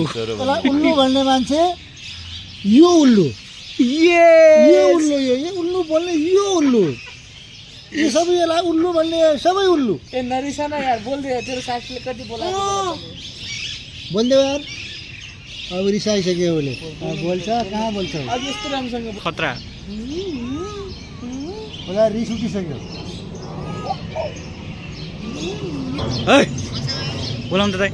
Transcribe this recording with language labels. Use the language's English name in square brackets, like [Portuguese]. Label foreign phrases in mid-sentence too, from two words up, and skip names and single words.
[Nepali] उल्लू भन्ने मान्छे यो उल्लू, ये उल्लू, यो उल्लू बोल्ने यो उल्लू, ये सबै यसलाई उल्लू भन्ने सबै उल्लू। ए नरिसाना यार [Hindi] बोल दे [Nepali] तेरो साथीले कति बोलाएको बोल्दै यार अब रिसाइसक्यो उसले। बोल्छ कहाँ बोल्छ अब यस्तो राम्रोसँग खतरा। होला रिस उठिसक्यो। है बोलाउनु त दाइ।